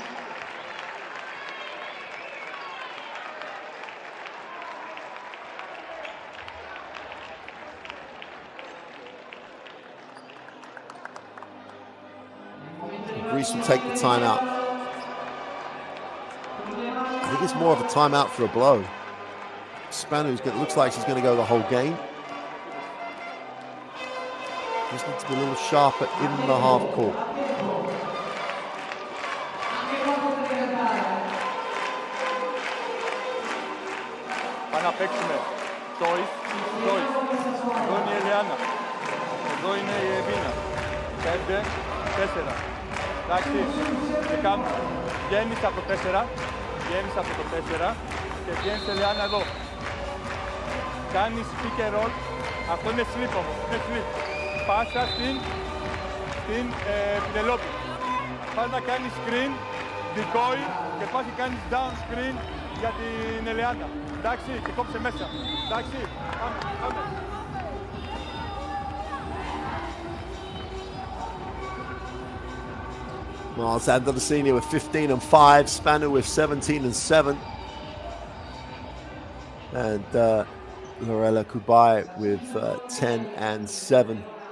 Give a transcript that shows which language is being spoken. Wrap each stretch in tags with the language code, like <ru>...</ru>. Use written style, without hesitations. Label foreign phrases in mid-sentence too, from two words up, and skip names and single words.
<en>Greece will take the timeout. I think it's more of a timeout for a blow. Spanu's looks like she's going to go the whole game. Just needs to be a little sharper in the half court.</en> <el>Πάμε να παίξουμε. Toys. Εδώ είναι η Ελιάνα. Εδώ είναι η Εβίνα. 5, 4. Εντάξει, και κάνουμε. Βγαίνεις από το 4. Βγαίνεις από το 4 και βγαίνεις Ελιάνα εδώ. Κάνεις pick and roll. Αυτό είναι slip όμως. Είναι slip. Πάσα στην Πινελόπη. Πας να κάνεις</el> <en>screen, decoy</en> <el>και πας και κάνεις</el> <en>down screen</en> <el>για την Ελεάνα. Εντάξει, και κόψε μέσα. Εντάξει, πάμε.</el> <en>Well, it's Andalcini with 15 and 5, Spanu with 17 and 7. And Lorella Kubai with 10 and 7.</en>